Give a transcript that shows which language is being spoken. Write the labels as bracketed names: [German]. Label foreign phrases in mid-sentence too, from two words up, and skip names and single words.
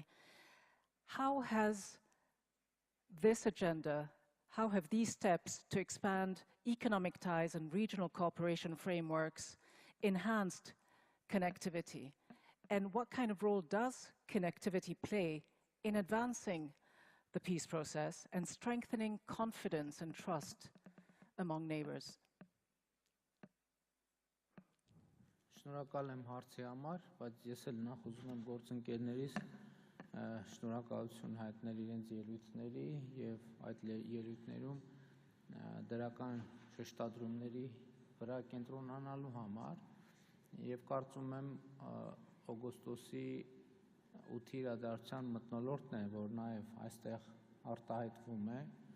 [English] How has this agenda, how have these steps to expand economic ties and regional cooperation frameworks enhanced connectivity? And what kind of role does connectivity play in advancing the peace process and strengthening confidence and trust among neighbors? [Armenian] Շնորհակալ եմ հարցի համար, բայց ես էլ նախ ուզում եմ գործընկերներիս շնորհակալություն հայտնել իրենց ելույթների եւ այդ ելույթներում դրական շեշտադրումների վրա կենտրոնանալու համար եւ կարծում եմ օգոստոսի 8-ի իրադարձության մթնոլորտն է, որ նաեւ այստեղ արտահայտվում է,